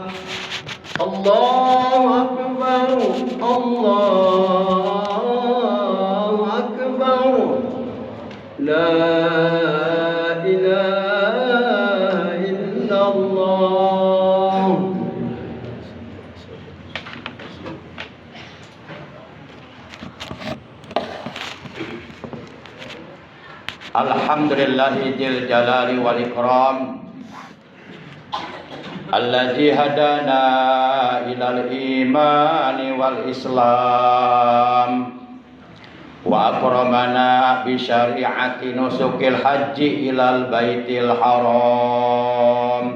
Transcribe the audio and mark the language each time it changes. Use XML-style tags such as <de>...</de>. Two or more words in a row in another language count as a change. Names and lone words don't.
<ar>الله أكبر الله أكبر لا إله إلا الله. الحمد لله ذي الجلال والإكرام الذي هدانا إلى الإيمان والإسلام وأكرمنا بشريعة نسك الحج إلى البيت الحرام.</ar>